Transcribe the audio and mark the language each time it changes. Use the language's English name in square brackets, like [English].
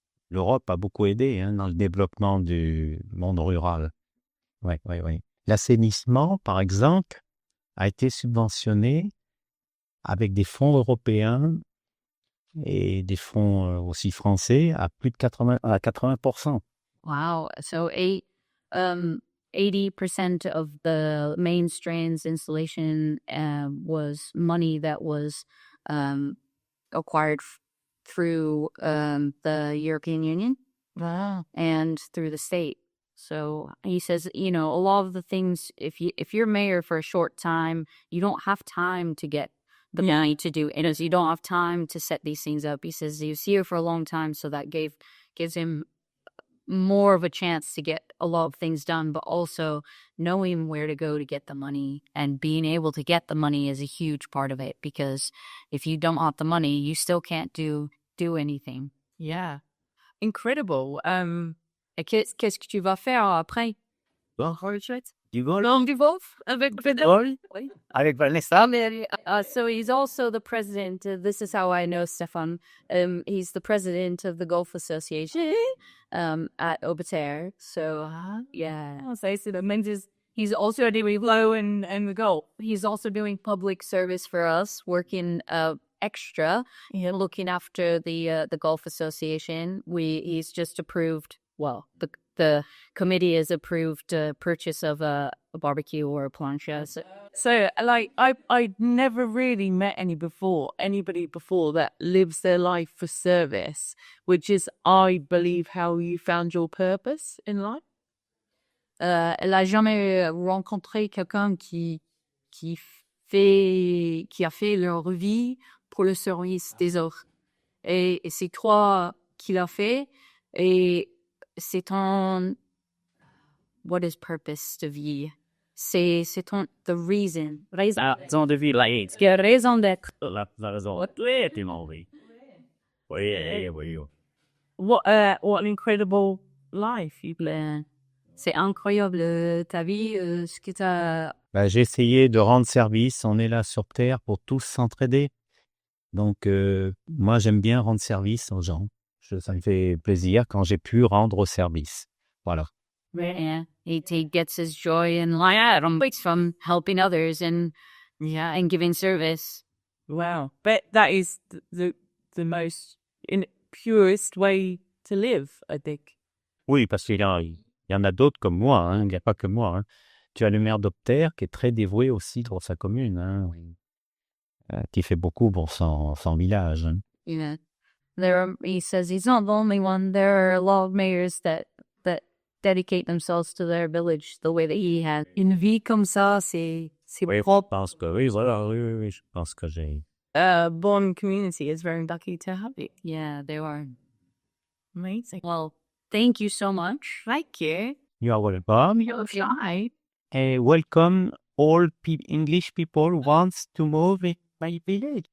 [French] L'Europe a beaucoup aidé dans le développement du monde rural. Oui, oui, oui. L'assainissement, par exemple, a été subventionné avec des fonds européens et des fonds aussi français à plus de 80%. [English] Wow. So 80% of the main strands installation was money that was acquired through the European Union and through the state. So he says, a lot of the things, if you're mayor for a short time, you don't have time to get the money to do it. You don't have time to set these things up. He says he was here for a long time, so that gives him more of a chance to get a lot of things done, but also knowing where to go to get the money and being able to get the money is a huge part of it, because if you don't have the money, you still can't do anything. Yeah. Incredible. [French] Et qu'est-ce que tu vas faire après? Bon, Retraite? du golf Non, du golf avec Vanessa? Oui. avec Vanessa. [English] So he's also the president. This is how I know Stéphane. He's the president of the Golf Association at Aubeterre. So yeah. Oh, so it means he's also doing low and the golf. He's also doing public service for us, working extra, looking after the Golf Association. He's just approved. Well, the committee has approved purchase of a barbecue or a plancha. So like, I'd never really met anybody before that lives their life for service, which is, I believe, how you found your purpose in life. [French] Elle a jamais rencontré quelqu'un qui a fait leur vie pour le service des autres. Et c'est toi qui l'a fait. Et c'est ton, [English] what is purpose [French] de vie? C'est ton, [English] the reason. [French] Raison de vie, Raison d'être. la raison. Oui, tu m'en oui. Oui, oui. [English] What an incredible life you've lived. [French] C'est incroyable ta vie, ce que t'as. J'ai essayé de rendre service. On est là sur Terre pour tous s'entraider. Donc, moi, j'aime bien rendre service aux gens. Ça me fait plaisir quand j'ai pu rendre service. Voilà. [English] Yeah, he gets his joy in life from helping others and giving service. Wow, but that is the most purest way to live, I think. [French] Oui, parce qu'il y en a d'autres comme moi. Il n'y a pas que moi. Tu as le maire d'Aubeterre qui est très dévoué aussi pour sa commune. Qui fait beaucoup pour son village. [English] Yeah. He says he's not the only one. There are a lot of mayors that dedicate themselves to their village the way that he has. [French] Une vie comme ça, c'est propre. Je pense que oui, voilà, oui, je pense que j'ai... [English] Bon community is very lucky to have it. Yeah, they are. Amazing. Well, thank you so much. Thank you. You are welcome. You're shy. Welcome all English people wants to move in my village.